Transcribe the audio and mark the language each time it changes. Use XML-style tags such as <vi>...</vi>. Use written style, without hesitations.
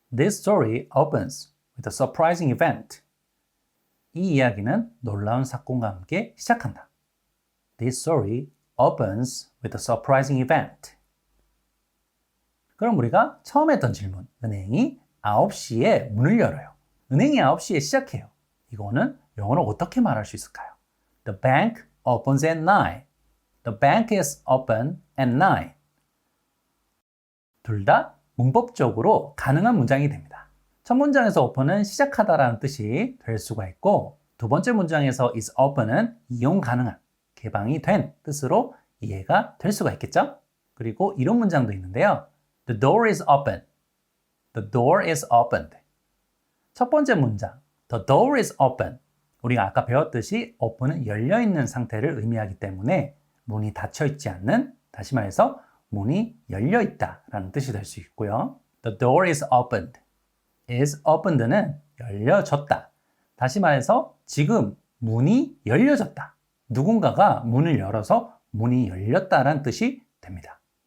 <en>This story opens with a surprising event.</en> <ko>이 이야기는 놀라운 사건과 함께 시작한다.</ko> <en>This story opens with a surprising event.</en> <ko>그럼 우리가 처음 했던 질문, 은행이 9시에 문을 열어요. 은행이 9시에 시작해요. 이거는 영어로 어떻게 말할 수 있을까요?</ko> <en>The bank opens at 9. The bank is open at 9.</en> <ko>둘 다 문법적으로 가능한 문장이 됩니다. 첫 문장에서 open은 시작하다라는 뜻이 될 수가 있고 두 번째 문장에서 is open은 이용 가능한, 개방이 된 뜻으로 이해가 될 수가 있겠죠? 그리고 이런 문장도 있는데요.</ko> <en>The door is open. The door is opened.</en> <ko>첫 번째 문장,</ko> <en>the door is open.</en> <ko>우리가 아까 배웠듯이 open은 열려있는 상태를 의미하기 때문에 문이 닫혀있지 않는, 다시 말해서 문이 열려있다 라는 뜻이 될 수 있고요.</ko> <en>The door is opened. is opened는 열려졌다.</en> <ko>다시 말해서 지금 문이 열려졌다. 누군가가 문을 열어서 문이 열렸다라는 뜻이 됩니다.</ko>